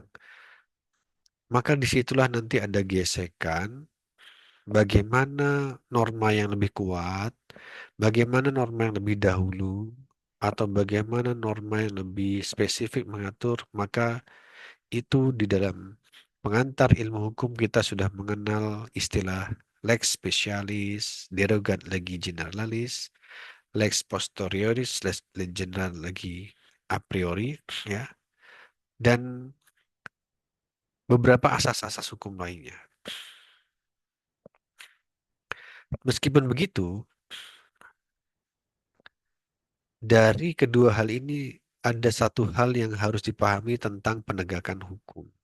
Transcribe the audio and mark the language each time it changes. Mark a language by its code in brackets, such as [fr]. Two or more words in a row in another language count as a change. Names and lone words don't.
[id] Maka disitulah nanti ada gesekan, bagaimana norma yang lebih kuat, bagaimana norma yang lebih dahulu, atau bagaimana norma yang lebih spesifik mengatur, maka itu di dalam pengantar ilmu hukum kita sudah mengenal istilah [la] lex specialis, derogat legi generalis, lex posterioris, lex general lagi a priori, [id] ya, dan beberapa asas-asas hukum lainnya. Meskipun begitu, dari kedua hal ini ada satu hal yang harus dipahami tentang penegakan hukum.